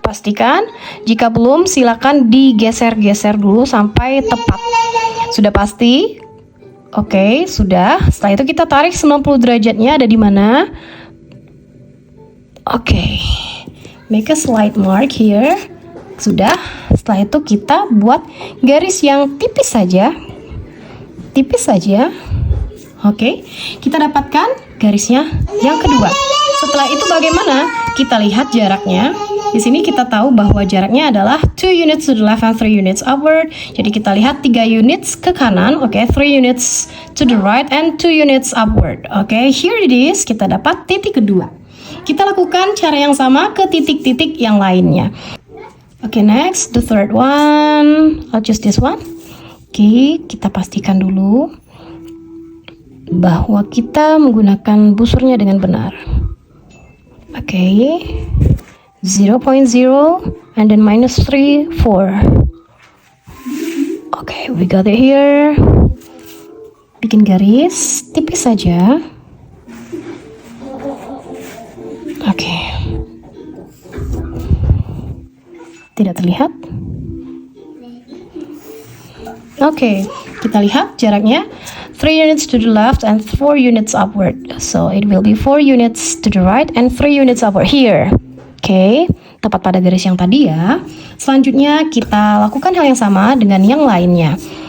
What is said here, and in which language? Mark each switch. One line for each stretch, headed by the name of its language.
Indonesian: Pastikan, jika belum silakan digeser-geser dulu sampai tepat. Sudah pasti? Oke, sudah. Setelah itu kita tarik 90 derajatnya ada di mana?
English: Oke, make a slight mark here.
Indonesian: Sudah. Setelah itu kita buat garis yang tipis saja. Tipis saja. Oke, kita dapatkan garisnya yang kedua. Setelah itu bagaimana? Kita lihat jaraknya. Di sini kita tahu bahwa jaraknya adalah
English: 2 units to the left and 3 units upward.
Indonesian: Jadi kita lihat 3 units ke kanan,
English: 3 units to the right and 2 units upward. Here it is,
Indonesian: kita dapat titik kedua. Kita lakukan cara yang sama ke titik-titik yang lainnya.
English: Next, the third one. I'll choose this one.
Indonesian: Kita pastikan dulu. bahwa kita menggunakan busurnya dengan benar.
English: Oke, 0.0 and then -3, 4. Oke, we got it here.
Indonesian: Bikin garis tipis saja.
English: Oke.
Indonesian: Tidak terlihat. Oke, kita lihat jaraknya
English: 3 units to the left and 4 units upward. So it will be 4 units to the right and 3 units upward here.
Indonesian: Oke, tepat pada garis yang tadi ya. Selanjutnya kita lakukan hal yang sama dengan yang lainnya.